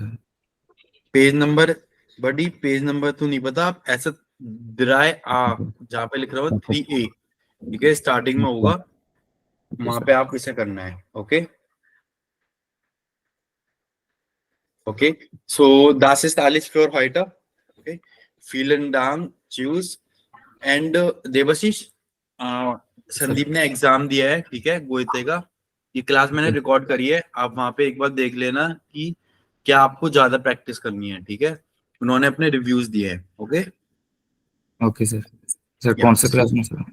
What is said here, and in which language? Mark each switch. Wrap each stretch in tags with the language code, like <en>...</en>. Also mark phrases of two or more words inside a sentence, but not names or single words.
<hi>पेज नंबर. बडी पेज नंबर तो नहीं पता. आप ऐसा दिराए आ जहाँ पे लिख रहा हो 3A. ठीक है. स्टार्टिंग में होगा वहां पे आप इसे करना है. ओके. ओके.</hi> <de>सो das ist alles für heute. Okay. Vielen Dank. Tschüss.</de> <hi>एंड देवाशीष, संदीप ने एग्जाम दिया है. ठीक है. गोयते का ये क्लास मैंने रिकॉर्ड करी है. आप वहां पे एक बार देख लेना कि क्या आपको ज्यादा प्रैक्टिस करनी है. ठीक है. उन्होंने अपने रिव्यूज दिए हैं. ओके. ओके सर. सर कौन सा क्लास में सर?</hi>